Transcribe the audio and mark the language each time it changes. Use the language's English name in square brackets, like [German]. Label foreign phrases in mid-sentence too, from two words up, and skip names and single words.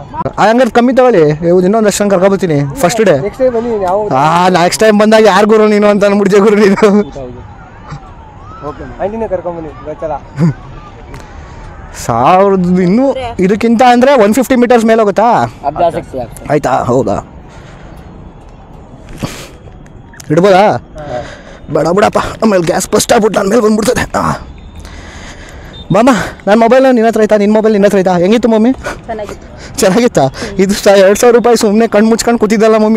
[Kannada] ಹಂಗಾರೆ ಕಮ್ಮಿ ತಗೊಳ್ಳಿ. ಇನ್ನೊಂದು ಅಷ್ಟು ಕರ್ಕೊಬತ್ತೀನಿ [English] first day. next time [Kannada] ಬನ್ನಿ ನಾವು. [English] next time [Kannada] ಬಂದಾಗ ಯಾರು ಗುರು ನೀನು ಅಂತ ಅಂದ್ಬಿಡ್ತೀಯ ಗುರು ನೀನು. ಓಕೆ ಆಂಟಿನೇ ಕರ್ಕೊಂಬನ್ನಿ ಗೊತ್ತಲ್ಲ. 1000 ಇನ್ನೂ ಇದಕ್ಕಿಂತ ಅಂದರೆ 150 ಮೀಟರ್ಸ್ ಮೇಲೆ ಹೋಗುತ್ತಾ? [Hindi] अब जा सकते हैं आप। [Kannada] ಆಯ್ತಾ? ಹೌದಾ? ಇಡ್ಬೋದಾ? ಬೇಡ ಬಿಡಪ್ಪ, ಆಮೇಲೆ [English] gas first [Kannada] ಆಗ್ಬಿಟ್ಟು ನನ್ನ ಮೇಲೆ ಬಂದ್ಬಿಡ್ತದೆ. ಮಾಮ ನನ್ನ ಮೊಬೈಲ್ ನಿನ್ನ ಹತ್ರ ಆಯ್ತಾ? ನಿನ್ನ ಮೊಬೈಲ್ ನಿನ್ನ ಹತ್ರ ಆಯ್ತಾ? ಹೆಂಗಿತ್ತು ಮಮ್ಮಿ? ಚೆನ್ನಾಗಿತ್ತಾ? ಇದು 2,000 ರೂಪಾಯಿ ಸುಮ್ಮನೆ ಕಣ್ಣು ಮುಚ್ಕೊಂಡು ಕೂತಿದ್ದಲ್ಲ ಮಮ್ಮಿ.